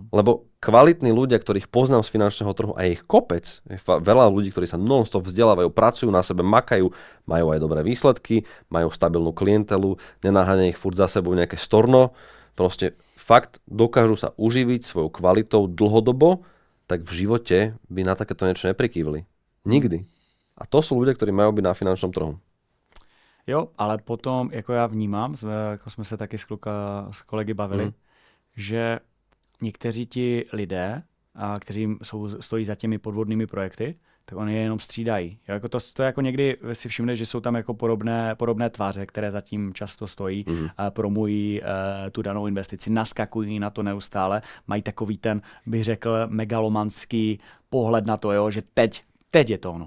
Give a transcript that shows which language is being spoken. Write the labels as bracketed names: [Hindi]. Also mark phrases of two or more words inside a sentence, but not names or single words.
[Slovak] Lebo kvalitní ľudia, ktorých poznám z finančného trhu a je ich kopec, je veľa ľudí, ktorí sa non-stop vzdelávajú, pracujú na sebe, makajú, majú aj dobré výsledky, majú stabilnú klientelu, nenaháňa ich furt za sebou nejaké storno, proste fakt dokážu sa uživiť svojou kvalitou dlhodobo, tak v živote by na takéto niečo neprikývli. Nikdy. A to sú ľudia, ktorí majú byť na finančnom trhu. [Czech] Jo, ale potom, jako já vnímám, jako jsme se taky s kolegy bavili, že někteří ti lidé, kteří stojí za těmi podvodnými projekty, tak oni je jenom střídají. Jo, jako to jako někdy si všimne, že jsou tam jako podobné tváře, které zatím často stojí, promují tu danou investici, naskakují na to neustále, mají takový ten, bych řekl, megalomanský pohled na to, jo, že teď je to ono.